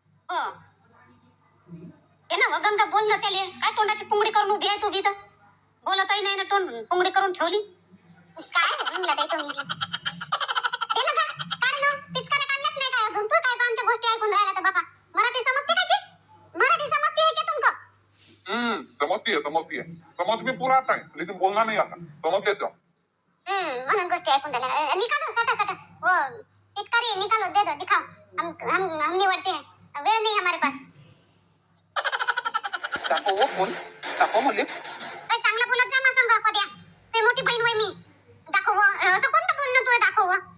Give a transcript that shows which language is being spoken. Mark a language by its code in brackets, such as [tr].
[mr] हो ते ना गंगा बोल ना त्याले. काय तोंडाची पुंगडी करून उभी आहे तू बी तर. बोलतही नाही ना, तोंड पुंगडी करून ठेवली. काय बोलून जाते तुम्ही बी. ते ना का काढ ना, पिचकारा काढलाच नाही काय अजून. तू काय आमच्या गोष्टी ऐकून राहिला तर बाबा. मराठी समजते का जी? [hi] मराठी समजते है क्या तुमको? समझती है समझ में पूरा आता है लेकिन बोलना नहीं आता. समझ लेते हो. [mr] म्हणून गोष्टी ऐकून राहिला. [hi] निकालो सटा वो पिचकारी निकालो, दे दो, दिखाओ. हम निवडते हैं, वेळ नहीं हमारे पास. [mr] दाखव हो फोन, दाखव म्हणले. काय चांगलं बोलत जा मा संग पद्या. ते मोठी बहीण होय मी. दाखव असं कोणतं बोलणं तू दाखव.